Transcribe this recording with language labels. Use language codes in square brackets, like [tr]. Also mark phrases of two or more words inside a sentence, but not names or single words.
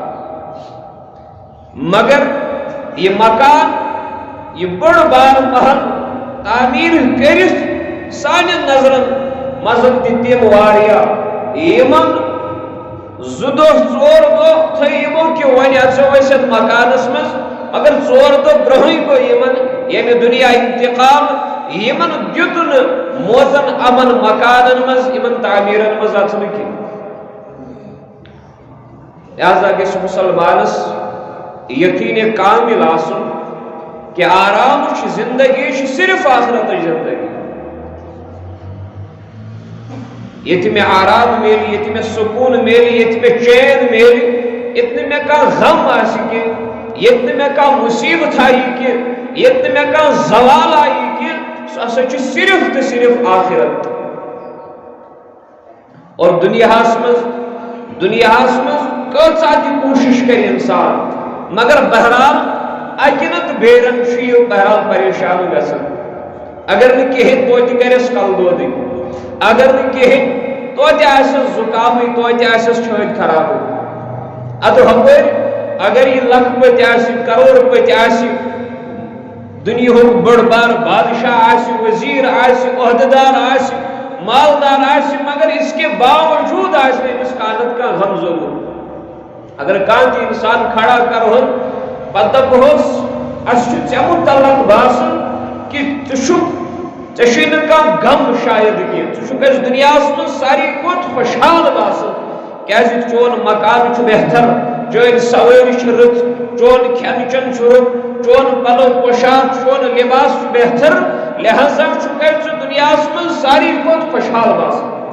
[ks] مگر یہِ مکان یہِ بٔڑ بار محل تعمیٖر کٔرِتھ سانٮ۪ن نظرن منٛز تہِ تِم واریاہ یِمن 2 دۄہ 4 دۄہ تھٲے یِمو کہِ وۄنۍ اژو أسۍ یتھ مکانس منٛز مگر 4 دۄہ برونٛہٕے گوٚو یِمن ییٚمہِ دُنیا انتقال یِمن دیُت نہٕ موزن امن مکانن منٛز یِمن تعمیٖرن منٛز اژنہٕ کینٛہہ لہذا گژھِ مُسلمانس یقیٖنِ کامل آسُن کہ آرامٕچ زندگی چھِ صرف آخرتٕچ زندگی یہ میں آرام میلی، یہ میں سکون میلی، یہ میں چین میلی، اتنے میں کا غم آسی کہ یہ میں کا مصیبت آئی کہ یہ میں کا زوال آئی کہ سو صرف تو صرف آخرت اور دنیا کچھ کوشش کر انسان مگر بہرحال اکنت بے رنگ بہرحال پریشان گژھان اگر نہ کہین توتہ کرس کل دودی اگر نہ کہین توتہ آسس زکامٕے توتہ آسس چھٲتۍ خراب ادٕ ہپٲرۍ اگر یہ لکھ پتہ آسہِ کروڑ پتہ آسہِ دنیاہُک بٔڑ بار بادشاہ آسہِ وزیر آسہِ عہدیدار آسہِ مالدار آسہِ مگر اس کے باوجود آسہِ نہٕ أمِس کانٛہہ نتہٕ کانٛہہ غم ضروٗر اگر کانٛہہ تہِ انسان کھڑا کرہون پتہٕ دپہوس اَسہِ چھُ ژےٚ مُتعلق باسان کہ ژےٚ چھُے نہٕ کانٛہہ غم شاید کینٛہہ ژٕ چھُکھ اَسہِ دُنیاہس منٛز ساروی کھۄتہٕ خۄشحال باسان کیازِ چون مکان چھُ بہتر چٲنۍ سوٲرۍ چھِ رٕژ چون کھٮ۪ن چٮ۪ن چھُ رُت چون پلو پوشاک چون لباس چھُ بہتر لہذا چھُکھ اَسہِ ژٕ دُنیاہس منٛز ساروی کھۄتہٕ خۄشحال باسان